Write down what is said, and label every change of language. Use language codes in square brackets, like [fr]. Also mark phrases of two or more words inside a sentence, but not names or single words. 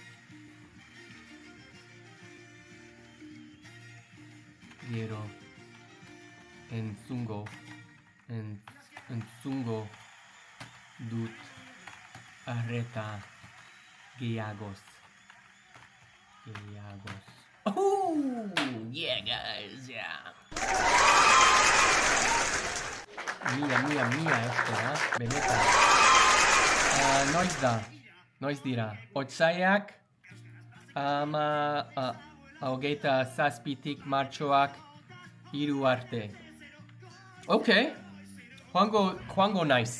[eu] gero entzungo dut arreta gehiagoz. [en] Oh, yeah, guys, yeah. [es] Mia, este, [eu] benetan. Noiz dira. Otsaiak, hogeita zazpitik martxoak 3 arte. Ok, joango naiz.